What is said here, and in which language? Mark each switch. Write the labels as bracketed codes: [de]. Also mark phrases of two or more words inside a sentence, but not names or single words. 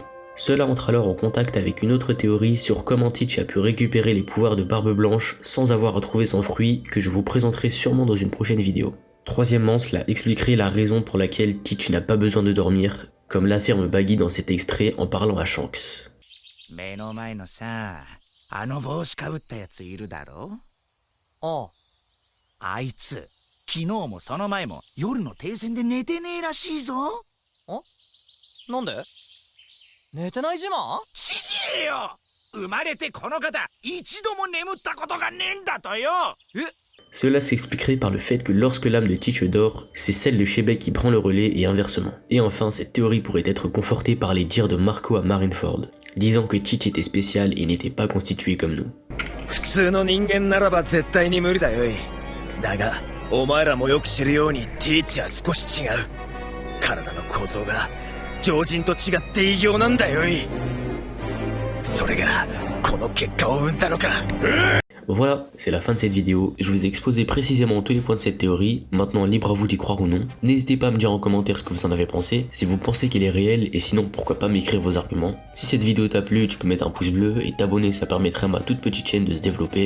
[fr] Cela entre alors en contact avec une autre théorie sur comment Teach a pu récupérer les pouvoirs de Barbe Blanche sans avoir à trouver son fruit, que je vous présenterai sûrement dans une prochaine vidéo. Troisièmement, cela expliquerait la raison pour laquelle Teach n'a pas besoin de dormir, comme l'affirme Baggy dans cet extrait en parlant à Shanks. [ja] 目の前のさ、あの帽子かぶったやついるだろ？ああ。あいつ、昨日もその前も夜の停戦で寝てねえらしいぞ。あ？なんで？寝てない自慢？ちげえよ！生まれてこの方、一度も眠ったことがねえんだとよ！ [fr] Cela s'expliquerait par le fait que lorsque l'âme de Teach dort, c'est celle de Shebeck qui prend le relais et inversement. Et enfin, cette théorie pourrait être confortée par les dires de Marco à Marineford, disant que Teach était spécial et n'était pas constitué comme nous. [ja] 普通の人間ならば絶対に無理だよい。だが、お前らもよく知るようにティーチは少し違う。体の構造が常人と違って異形なんだよい。それがこの結果を生んだのか。 [fr] Voilà, c'est la fin de cette vidéo. Je vous ai exposé précisément tous les points de cette théorie. Maintenant, libre à vous d'y croire ou non. N'hésitez pas à me dire en commentaire ce que vous en avez pensé, si vous pensez qu'elle est réelle, et sinon pourquoi pas m'écrire vos arguments. Si cette vidéo t'a plu, tu peux mettre un pouce bleu et t'abonner, ça permettrait à ma toute petite chaîne de se développer.